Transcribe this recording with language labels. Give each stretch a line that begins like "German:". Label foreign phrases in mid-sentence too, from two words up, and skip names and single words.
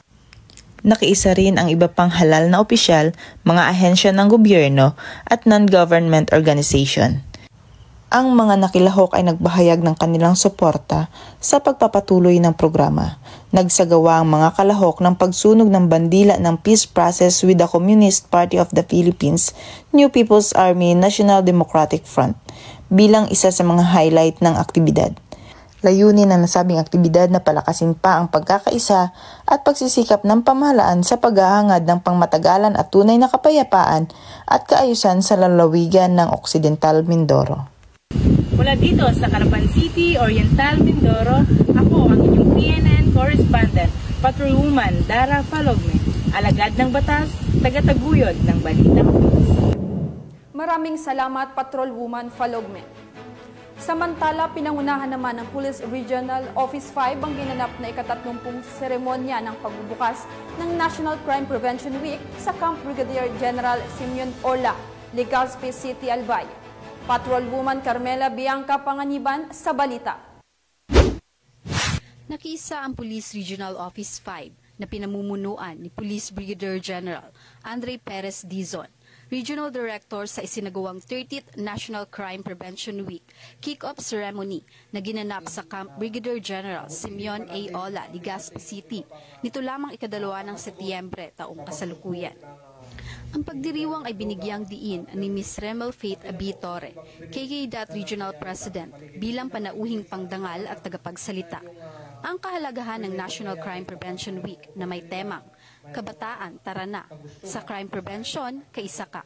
Filipino: Nakiisa rin ang iba pang halal na opisyal, mga ahensya ng gobyerno at
English: non-government organization.
Filipino: Ang mga nakilahok ay nagbahayag ng kanilang suporta sa pagpapatuloy ng programa. Nagsagawa ang mga kalahok ng pagsunog ng bandila ng
English: peace process with the
Filipino: Communist Party of the Philippines, New People's Army National Democratic Front, bilang isa sa mga highlight ng aktibidad. Layunin ng nasabing aktibidad na palakasin pa ang pagkakaisa at pagsisikap ng pamahalaan sa paghahangad ng pangmatagalan at tunay na kapayapaan at kaayusan sa lalawigan ng Occidental Mindoro. Mula dito sa Carapan City, Oriental Mindoro, ako ang inyong PNN Correspondent, Patrolwoman Dara Falogme, alagad ng batas, tagataguyod ng Balitang Pulis. Maraming salamat, Patrolwoman Falogme. Samantala, pinangunahan naman ng Police Regional Office 5 ang ginanap na ika-30 seremonya ng pagbubukas ng National Crime Prevention Week sa Camp Brigadier General Simeon Orla, Legazpi City, Albay. Patrolwoman Carmela Bianca Panganiban sa balita. Nakiisa ang Police Regional Office 5 na pinamumunuan ni Police Brigadier General Andre Perez Dizon, Regional Director sa isinagawang 30th National Crime Prevention Week
English: kick-off ceremony
Filipino: na ginanap sa Camp Brigadier General Simeon A. Ola, Legazpi City, nito lamang ika-2 ng Setyembre taong kasalukuyan. Ang pagdiriwang ay binigyang diin ni Ms. Remel Faith Abitore, KK Regional President, bilang panauhing pangdangal at tagapagsalita. Ang kahalagahan ng National
English: Crime Prevention
Filipino: Week na may temang Kabataan, Tara Na, sa crime prevention, kaisa ka.